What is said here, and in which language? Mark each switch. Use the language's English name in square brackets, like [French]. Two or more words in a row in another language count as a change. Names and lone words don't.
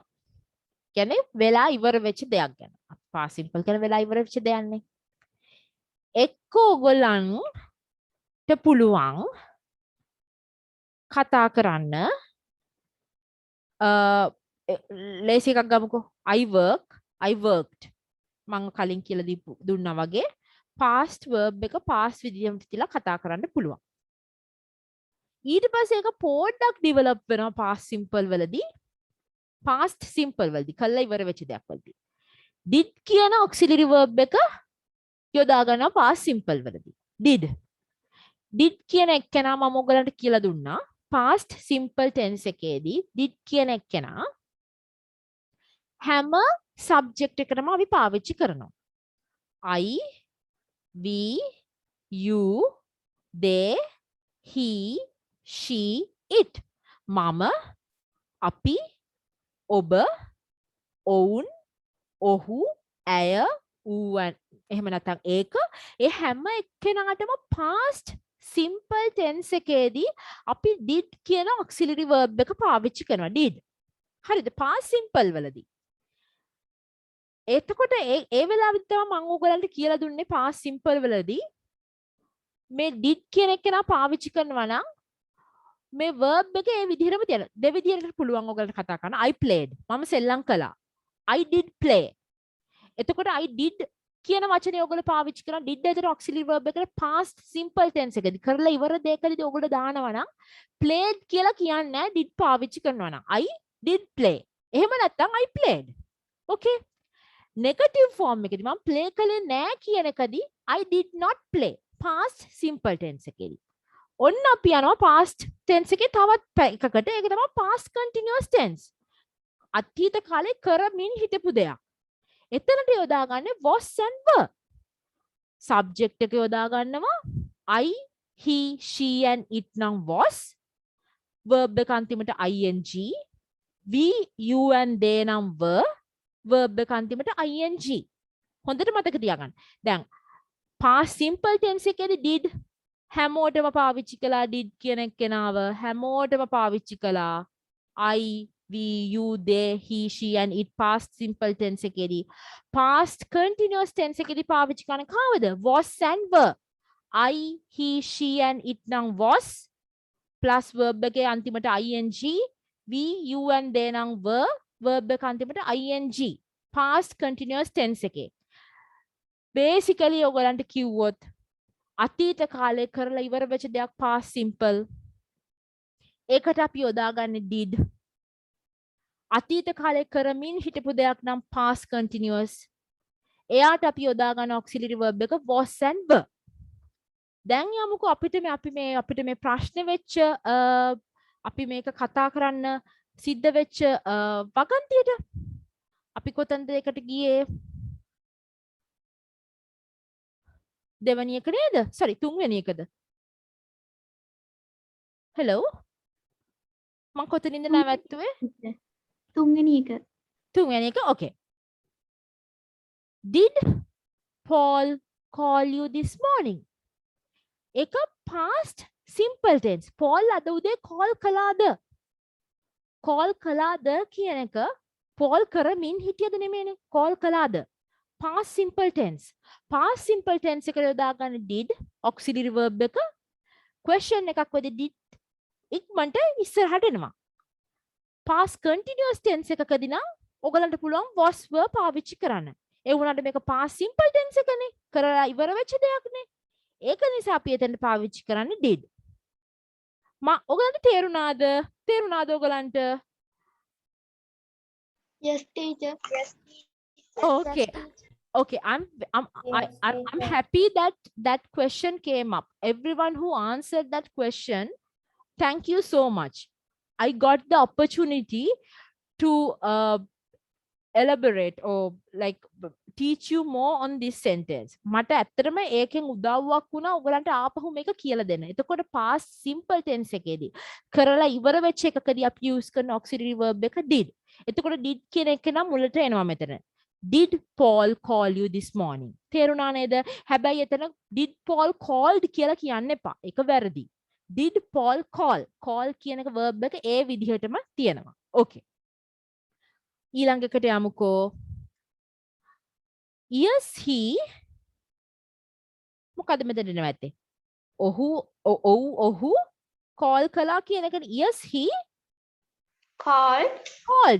[Sinhala] කියන්නේ වෙලා ඉවර වෙච්ච දෙයක් ගැන. [English] past simple [Sinhala] කියන වෙලා ඉවර වෙච්ච දෙයක් නේ. එක්ක ඔයගලන්ට පුළුවන් කතා කරන්න ලේසි එකක් ගමුකෝ. [English] I worked. [Sinhala] මම කලින් කියලා දුන්නා වගේ [English] past verb [Sinhala] එක past විදිහට තියලා කතා කරන්න පුළුවන්. ඊට පස්සේ ඒක පොඩ්ඩක් develop වෙනවා [English] past simple [Sinhala] වලදී. [English] past simple [Sinhala] වලදී කළා ඉවර වෙච්ච දෙයක් වලදී. did කියන [English] auxiliary verb [Sinhala] එක යොදා ගන්නවා [English] past simple [Sinhala] වලදී. did කියන එක්කෙනා මම ඔයගලන්ට කියලා දුන්නා [English] past simple tense [Sinhala] එකේදී did කියන එක්කෙනා හැම subject එකකටම අපි පාවිච්චි කරනවා. [English] I, we, you, they, he, she, it. [Sinhala] මම, අපි, ඔබ, ඔවුන්, ඔහු, ඇය, ඌවන් එහෙම නැත්නම් ඒක ඒ හැම එක්කෙනාටම [English] past simple tense [Sinhala] එකේදී අපි did කියන [English] auxiliary verb [Sinhala] එක පාවිච්චි කරනවා did. හරිද? [English] past simple [Sinhala] වලදී. එතකොට ඒ වෙලාවෙත් තමයි මම ඔයගලන්ට කියලා දුන්නේ [English] past simple [Sinhala] වලදී මේ did කියන එක්කෙනා පාවිච්චි කරනවා නම් මේ verb එක ඒ විදිහටම තියන. දෙවිදිහකට පුළුවන් ඔයගලන්ට කතා කරන්න. [English] I played. [Sinhala] මම සෙල්ලම් කළා. [English] I did play. [Sinhala] එතකොට [English] I did [Sinhala] කියන වචනේ ඔයගොල්ලෝ පාවිච්චි කරන did ඇතර [English] auxiliary verb [Sinhala] එකට [English] past simple tense [Sinhala] එකදී කරලා ඉවර දෙයකදී ඔයගොල්ලෝ දානවා නම් played කියලා කියන්නේ නැහැ did පාවිච්චි කරනවා නම් [English] I did play. [Sinhala] එහෙම නැත්නම් [English] I played. Okay. negative form [Sinhala] එකදී මම play කළේ නැහැ කියන එකදී [English] I did not play. past simple tense [Sinhala] එකේදී. ඔන්න අපි යනවා [English] past tense [Sinhala] එකේ තවත් එකකට. ඒක තමයි [English] past continuous tense. [Sinhala] අතීත කාලේ කරමින් හිටපු දෙයක්. එතනට යොදා ගන්න [English] was and were. [Sinhala] subject එක යොදා ගන්නවා [English] I, he, she and it [Sinhala] නම් was. verb එක අන්තිමට ing. [English] we, you and they [Sinhala] නම් were. verb එක අන්තිමට ing. හොඳට මතක තියාගන්න. දැන් [English] past simple tense [Sinhala] එකේදී did හැමෝටම පාවිච්චි කළා did කියන කෙනාව හැමෝටම පාවිච්චි කළා [English] I, we, you, they, he, she and it past simple tense [Sinhala] එකේදී [English] past continuous tense [Sinhala] එකේදී පාවිච්චි කරන කවද [English] was and were. I, he, she and it [Sinhala] නම් [English] was plus verb [Sinhala] එකේ අන්තිමට ing. [English] we, you and they [Sinhala] නම් [English] were. verb [Sinhala] එක අන්තිමට ing. [English] past continuous tense [Sinhala] එකේ basically ඔයගලන්ට කිව්වොත් අතීත කාලේ කරලා ඉවර වෙච්ච දෙයක් [English] past simple. [Sinhala] ඒකට අපි යොදාගන්නේ did. අතීත කාලේ කරමින් හිටපු දෙයක් නම් [English] past continuous. [Sinhala] එයාට අපි යොදා ගන්න [English] auxiliary verb [Sinhala] එක [English] was and were. [Sinhala] දැන් යමුකෝ අපිට මේ ප්‍රශ්න වෙච්ච අපි මේක කතා කරන්න සිද්ධ වෙච්ච වගන්තියට අපි කොතනද ඒකට ගියේ? දෙවැනි එක නේද? sorry තුන්වෙනි එකද? hello මම කොතනින්ද නැවැත්තුවේ? තුන්වෙනි එක. තුන්වෙනි එක okay. [English] Did Paul call you this morning? [Sinhala] ඒක past simple tense. Paul අද උදේ call කළාද? call කළාද කියන එක Paul කරමින් හිටියද නෙමෙයිනේ. call කළාද? [English] past simple tense. past simple tense [Sinhala] එකට යොදා ගන්න [English] did auxiliary verb [Sinhala] එක question එකක් වෙද did ඉක්මනට ඉස්සරහට එනවා. [English] past continuous tense [Sinhala] එකකදී නම් ඔයගලන්ට පුළුවන් [English] was were [Sinhala] පාවිච්චි කරන්න. ඒ වුණාට මේක [English] past simple tense [Sinhala] එකනේ. කරලා ඉවර වෙච්ච දෙයක්නේ. ඒක නිසා අපි එතනට පාවිච්චි කරන්නේ did. ඔයගලන්ට තේරුණාද? තේරුණාද ඔයගලන්ට? [English] Yes, teacher. Yes. Okay. Okay, I'm happy that that question came up. Everyone who answered that question, thank you so much. I got the opportunity to elaborate or like teach you more on this sentence. [Sinhala] මට ඇත්තටම ඒකෙන් උදව්වක් වුණා ඔයගලන්ට ආපහු මේක කියලා දෙන්න. එතකොට [English] past simple tense [Sinhala] එකේදී කරලා ඉවර වෙච්ච එකකදී අපි use කරන [English] auxiliary verb [Sinhala] එක did. එතකොට did කියන එක නම් මුලට එනවා මෙතන. [English] Did Paul call you this morning? [Sinhala] තේරුණා නේද? හැබැයි එතන [English] did Paul called [Sinhala] කියලා කියන්න එපා. ඒක වැරදි. [English] Did Paul call? Call [Sinhala] කියන එක verb එක ඒ විදිහටම තියෙනවා. Okay. ඊළඟ එකට යමුකෝ. [English] Yes, he [Sinhala] මොකද මෙතන නැවැත්තේ? ඔහු call කළා කියන එක [English] yes he called.